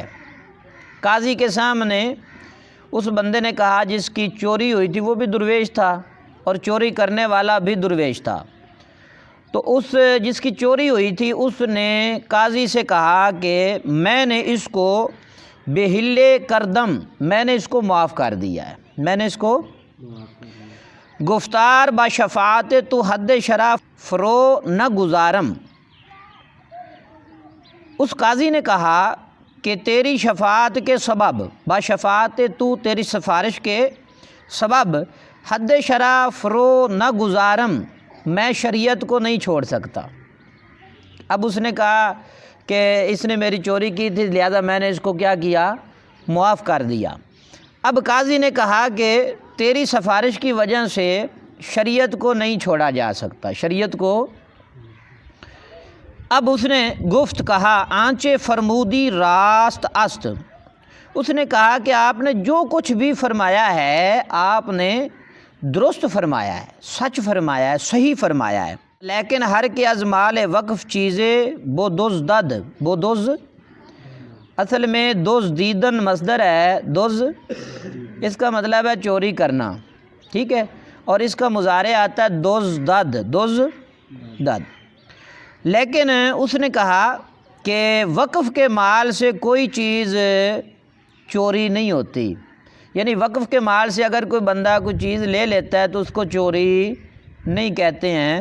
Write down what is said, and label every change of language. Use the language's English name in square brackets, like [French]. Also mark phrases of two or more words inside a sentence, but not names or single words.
[Urdu] قاضی کے سامنے اس بندے نے کہا جس کی چوری ہوئی تھی وہ بھی درویش تھا اور چوری کرنے والا بھی درویش تھا، تو اس جس کی چوری ہوئی تھی اس نے قاضی سے کہا کہ میں نے اس کو [Persian] بہل کردم، [Urdu] میں نے اس کو معاف کر دیا ہے، میں نے اس کو [Persian] گفتار با شفاعت تو حد شرع فرو نہ گزارم، [Urdu] اس قاضی نے کہا کہ تیری شفاعت کے سبب، [Persian] با شفاعت تو، [Urdu] تیری سفارش کے سبب [Persian] حد شرع فرو نہ گزارم، [Urdu] میں شریعت کو نہیں چھوڑ سکتا۔ اب اس نے کہا کہ اس نے میری چوری کی تھی، لہذا میں نے اس کو کیا کیا، معاف کر دیا۔ اب قاضی نے کہا کہ تیری سفارش کی وجہ سے شریعت کو نہیں چھوڑا جا سکتا، شریعت کو۔ اب اس نے گفت کہا [Persian] آنچے فرمودی راست است، [Urdu] اس نے کہا کہ آپ نے جو کچھ بھی فرمایا ہے آپ نے درست فرمایا ہے، سچ فرمایا ہے، صحیح فرمایا ہے، لیکن [Persian] ہر کے از مال وقف چیزیں بدزدد، [Urdu] بدز اصل میں دزدیدن مصدر ہے، دز اس کا مطلب ہے چوری کرنا، ٹھیک ہے، اور اس کا مضارع آتا ہے دزدد، دزدد، لیکن اس نے کہا کہ وقف کے مال سے کوئی چیز چوری نہیں ہوتی، یعنی وقف کے مال سے اگر کوئی بندہ کوئی چیز لے لیتا ہے تو اس کو چوری نہیں کہتے ہیں۔